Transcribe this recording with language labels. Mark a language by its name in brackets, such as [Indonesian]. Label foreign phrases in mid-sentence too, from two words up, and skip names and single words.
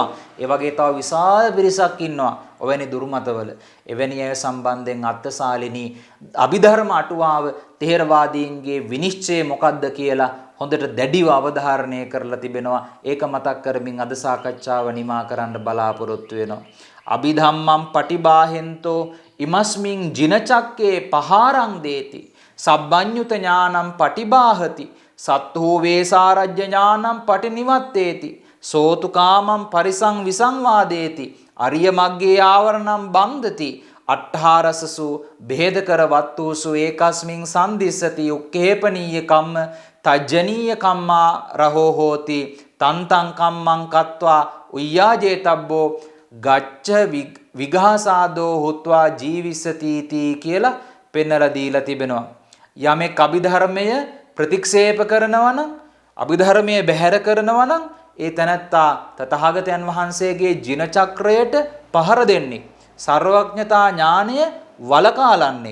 [Sinhala] ඒ වගේ තව විශාල පිරිසක් ඉන්නවා ඔවැනි දුර්මතවල. එවැනි අය සම්බන්ධයෙන් අත්සාලිනී අභිධර්ම අටුවාව තේරවාදීන්ගේ විනිශ්චය මොකක්ද කියලා හොඳට දැඩිව අවධාරණය කරලා තිබෙනවා. ඒක මතක් කරමින් අද සාකච්ඡාව නිමා කරන්න බලාපොරොත්තු වෙනවා. [Pali] අභිධම්මං පටිබාහෙන්තෝ ඉමස්මින් ජිනචක්කේ පහාරං දේති සබ්බඤ්ඤුත ඥානං පටිබාහති සත්තෝ වේසාරජ්‍ය ඥානං පටිනිවත්තේති සෝතු කාමං පරිසං විසංවාදේති අරිය මග්ගේ ආවරණං බන්ධති අට්ඨාරසසු භේදකර වත්තුසු ඒකස්මින් සම්දිස්සති උක්කේපනීය කම්ම තජ්ජනීය කම්මා රහෝ හෝති තන්තං කම්මං කତ୍වා උය්‍යාජේතබ්බෝ ගච්ඡ විඝාසාදෝ හුත්වා ජීවිසති තී [Sinhala] කියලා පෙන්වලා දීලා තිබෙනවා. යමෙක් අභිධර්මය ප්‍රතික්ෂේප කරනවා නම් අභිධර්මයේ බැහැර කරනවා නම් ඒ තැනැත්තා තථාගතයන් වහන්සේගේ ජින චක්‍රයට පහර දෙන්නේ. සර්වඥතා ඥානය වලකාලන්නේ.